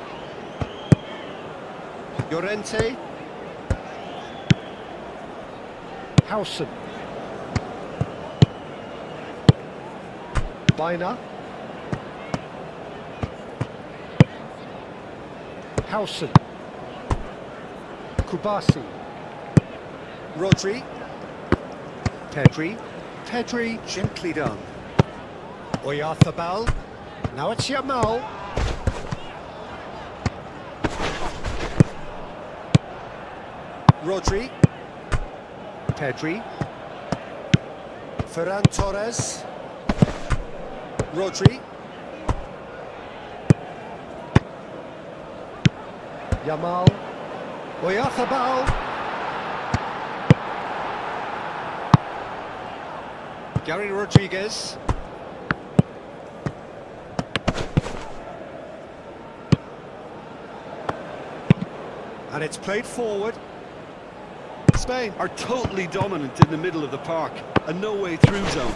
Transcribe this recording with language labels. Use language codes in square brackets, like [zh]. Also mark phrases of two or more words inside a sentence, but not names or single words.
[en] Llorente. Howson. Baina. Howson. Kubasi. Rodri. Pedri. Pedri, gently done. Oyarzabal. Now it's Yamal. Rodri. Pedri. Ferran Torres. Rodri. Yamal. Oyarzabal. Gary Rodriguez. And it's played forward. Spain are totally dominant in the middle of the park, a no-way through zone.